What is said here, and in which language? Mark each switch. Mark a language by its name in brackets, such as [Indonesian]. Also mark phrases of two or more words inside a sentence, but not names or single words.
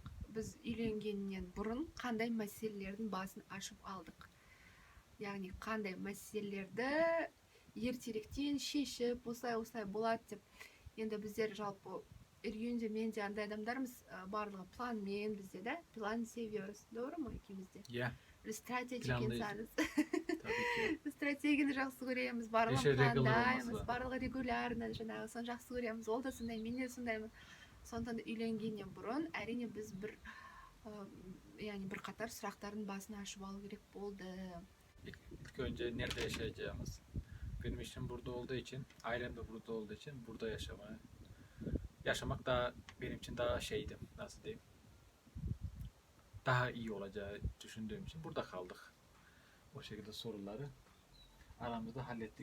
[Kazakh] Біз үйленгеннен бұрын қандай мәселелердің басын ашып алдық? Яғни қандай мәселелерді ертеректен шешіп, осылай болады деп. Енді біздер жалпы Ергенде мен де андай адамдармыз, барлығы планмен бізде, да? [Turkish] План seviyoruz, doğru mu ikimizde? [Kazakh] Иә. [Turkish] Stratejik insanız. Tabii ki. [Kazakh] Стратегияны жақсы көреміз, барлығын пландаймыз, барлығы регулярно жаңағы соны жақсы көреміз. Ол да сондай, мен де сондаймын. Сондықтан үйленгеннен бұрын әрине біз бір қатар сұрақтардың басын ашып алу керек болды. [Turkish] İlk önce nerede yaşayacağımız. Benim işim burada olduğu için, ailem de burada olduğu için burada yaşamak daha benim için daha şeydi, nasıl diyeyim, daha iyi olacağı düşündüğüm için burada kaldık. O şekilde soruları aramızda hallettik.